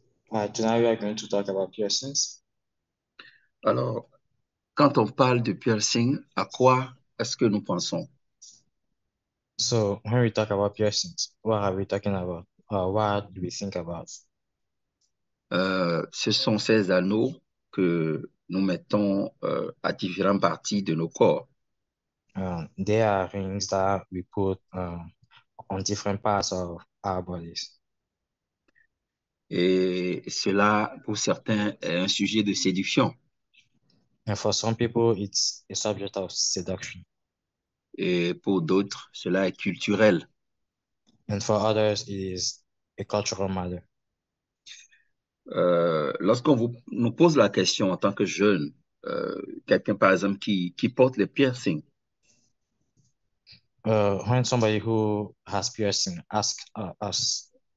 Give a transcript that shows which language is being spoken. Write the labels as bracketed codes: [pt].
[en] Tonight we are going to talk about piercings. [fr] Alors, quand on parle de piercing, à quoi est-ce que nous pensons? [en] So when we talk about piercings, what are we talking about? What do we think about? [fr] Ce sont ces anneaux que nous mettons à différentes parties de nos corps. [en] They are rings that we put on different parts of our bodies. [fr] Et cela, pour certains, est un sujet de séduction. [en] And for some people, it's a subject of seduction. [fr] Et pour d'autres, cela est culturel. [en] And for others, it is a cultural matter. [fr] Lorsqu'on nous pose la question en tant que jeune, quelqu'un par exemple qui porte les piercings, [en] When somebody who has piercing asks us,